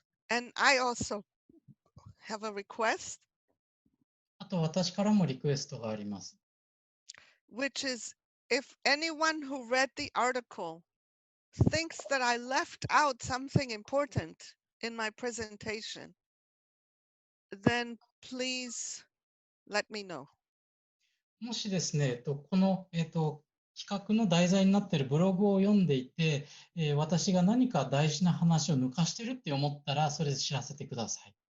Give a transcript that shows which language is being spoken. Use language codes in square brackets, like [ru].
[en] And I also have a request, [ja] あと私からもリクエストがあります。 [en] which is if anyone who read the article thinks that I left out something important in my presentation, then please let me know. [ja] もしですね、この、企画の題材になっているブログを読んでいて、私が何か大事な話を抜かしてるって思ったら、それで知らせてください。